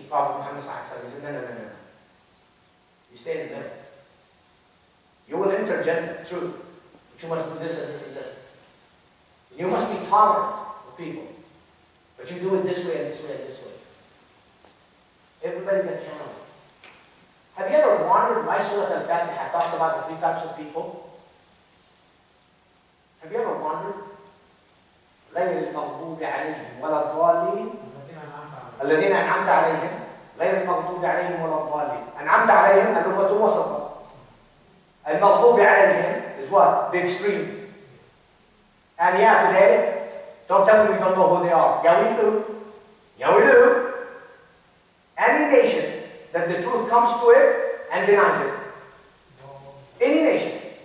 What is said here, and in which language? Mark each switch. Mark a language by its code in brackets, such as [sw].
[en] Prophet Muhammad sallallahu alaihi wasallam said, no. You stay in the middle. You will enter Jannah, true. But you must do this and this and this. tolerant of people. But you do it this way and this way and this way. Everybody's accountable. Have you ever wondered why Surah Al-Fatiha talks about the three types of people? Have you ever wondered? [ar] غير المغضوب عليهم ولا الضالين الذين أنعمت عليهم غير المغضوب عليهم ولا الضالين. أنعمت عليهم الأمة الوسطى. المغضوب عليهم [en] is what? The extreme. And yeah, today, don't tell me we don't know who they are. Yeah, we do. Yeah, we do. Any nation that the truth comes to it and denies it. Any nation.